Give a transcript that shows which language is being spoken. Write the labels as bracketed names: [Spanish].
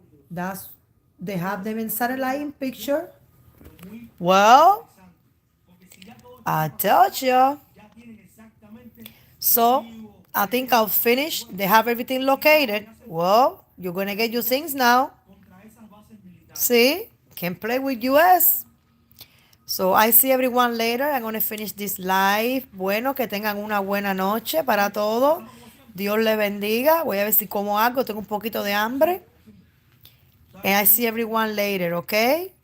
[English] That's they have them in satellite picture. Well, I told you. So I think I'll finish. They have everything located. Well, you're gonna get your things now. See? Can play with US. So I see everyone later. I'm gonna finish this live. [Spanish] Bueno, que tengan una buena noche para todos. Dios les bendiga. Voy a ver si como algo. Tengo un poquito de hambre. [English] And I see everyone later, okay?